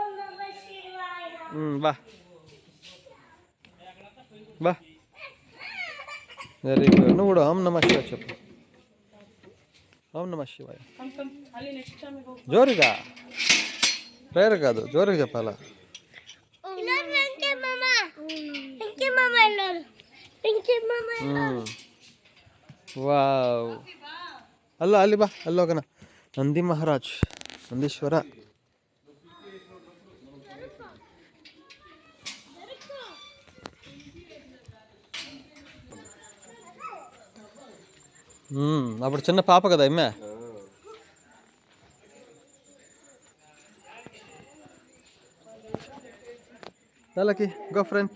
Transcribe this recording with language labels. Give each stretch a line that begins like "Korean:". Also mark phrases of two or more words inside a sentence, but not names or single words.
Telugu: ಬಾ బా. వెరీ గుడ్. నువ్వు కూడా
Sanskrit: ओं नमः शिवाय
Telugu: చెప్పు.
Sanskrit: ओं नमः शिवाय
Telugu: జోరుగా. ప్రేయర్ కాదు, జోరుగా చెప్పాలా. వావ్.
Kannada: అల్లో ಅಲ್ಲಿ ಬಾ. ಅಲ್ಲೋಗನ ನಂದಿ ಮಹಾರಾಜ್, ನಂದೀಶ್ವರ.
Telugu: అప్పుడు చిన్న పాప కదా అమ్మే. వాళ్ళకి గో ఫ్రెండ్.